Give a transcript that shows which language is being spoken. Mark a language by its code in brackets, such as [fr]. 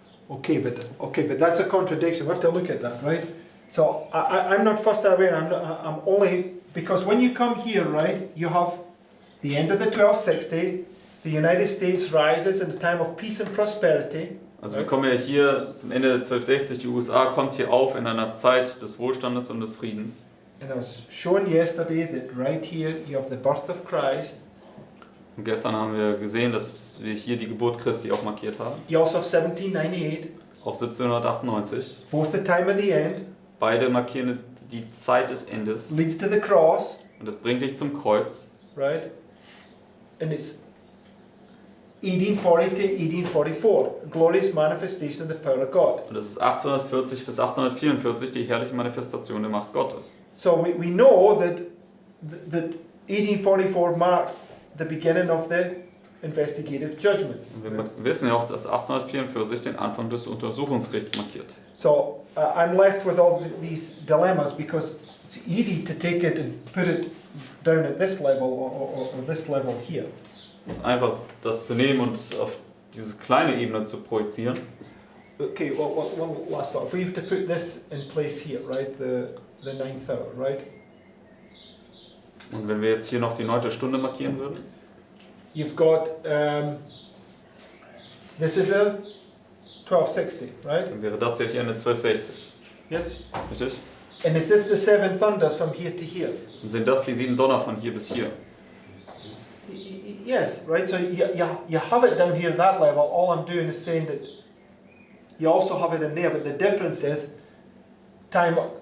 [en] Okay, but that's a contradiction. We have to look at that, right? So I'm not fussed away. I'm only because when you come here, right, you have the end of the 1260. The United States rises in a time of peace and prosperity. [de] Also wir kommen ja hier zum Ende der 1260. Die USA kommt hier auf in einer Zeit des Wohlstandes und des Friedens. [en] And I was shown yesterday that right here you have the birth of Christ. [de] Und gestern haben wir gesehen, dass wir hier die Geburt Christi auch markiert haben. [en] You also have 1798, [de] Auch 1798. [en] both the time of the end, [de] Beide markieren die Zeit des Endes. [en] leads to the cross, [de] Und das bringt dich zum Kreuz. [en] right? And it's 1840 to 1844, glorious manifestation of the power of God. [de] Und das ist 1840 bis 1844 die herrliche Manifestation der Macht Gottes. [en] So we know that 1844 marks the beginning of the investigative judgment. [de] Und wir wissen ja auch, dass 1844 den Anfang des Untersuchungsgerichts markiert. [en] So I'm left with all these dilemmas because it's easy to take it and put it down at this level or this level here. [de] Es ist einfach, das zu nehmen und auf diese kleine Ebene zu projizieren. [en] Okay, one last thought. If we have to put this in place here, right, the 9th hour, right? [de] Und wenn wir jetzt hier noch die 9. Stunde markieren würden, [en] You've got, this is a 1260, right? [de] dann wäre das ja hier eine 1260. [en] Yes? [de] Richtig? [en] And is this the 7 thunders from here to here? [de] Und sind das die 7 Donner von hier bis hier? [en] Yes, right? So you have it down here at that level. All I'm doing is saying that you also have it in there, but the difference is time.